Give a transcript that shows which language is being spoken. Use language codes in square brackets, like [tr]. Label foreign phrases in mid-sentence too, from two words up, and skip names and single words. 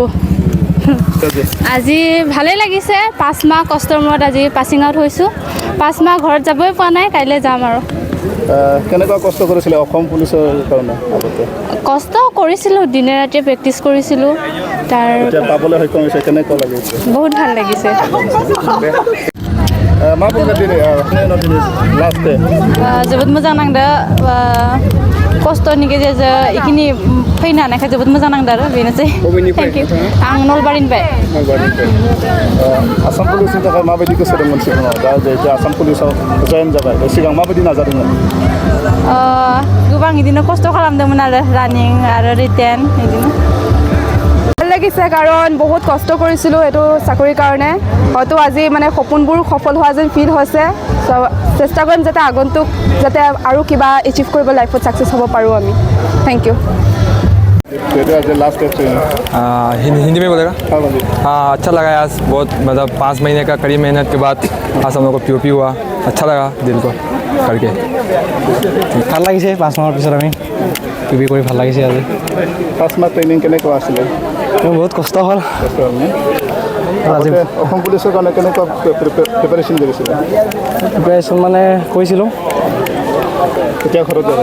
[as] আজি ভালেই লাগিছে, 5 মাহ কষ্টৰ মূৰত আজি পাছিং আউট হৈছোঁ। 5 মাহ ঘৰত যাবই পোৱা নাই, কাইলৈ যাম আৰু। কেনেকুৱা কষ্ট কৰিছিলে অসম পুলিচৰ কাৰণে? কষ্ট কৰিছিলোঁ, দিনে ৰাতিয়ে প্ৰেক্টিচ কৰিছিলোঁ। তাৰ পাবলৈ সক্ষম হৈছে, কেনেকুৱা লাগিছে? বহুত ভাল লাগিছে। [brx] जोबोद मोजां नांदो, खस्थ' नि गेजेरजों इखिनि फैनो हानायखाय जोबोद मोजां नांदो आरो बेनोसै। [en] thank you. [brx] आं नलबारिनिफ्राय। आसाम पुलिसनि थाखाय माबायदि गोसो दंमोन सिगाङाव? दा जिहेतु आसाम पुलिसाव जयेन जाबाय, सिगां माबायदि नाजादोंमोन? गोबां इदिनो खस्थ' खालामदोंमोन आरो रानिं आरो रिटेन इदिनो। [as] ভাল লাগিছে, কাৰণ বহুত কষ্ট কৰিছিলোঁ এইটো চাকৰিৰ কাৰণে। হয়তো আজি মানে সপোনবোৰ সফল হোৱা যেন ফিল হৈছে। চেষ্টা কৰিম যাতে আগন্তুক যাতে আৰু কিবা এচিভ কৰিব, [en] life success [as] হ'ব পাৰোঁ আমি। [en] thank you. [hi] हिंदी में बोलेगा? हाँ, अच्छा लगा आज बहुत, मतलब 5 महीने का कड़ी मेहनत के बाद आज हम लोग को POP हुआ, अच्छा लगा दिल को करके। [as] ভাল লাগিছে, 5 মাহৰ পিছত আমি POP কৰি ভাল লাগিছে আজি। 5 মাহ ট্ৰেইনিং কেনেকুৱা আছিলে? বহুত কষ্ট হ'ল। আজি অসম পুলিচৰ কাৰণে কেনেকুৱা প্ৰিপাৰেশ্যন কৰিছিলে? প্ৰিপাৰেশ্যন মানে কৰিছিলোঁ। এতিয়া ঘৰত যাব?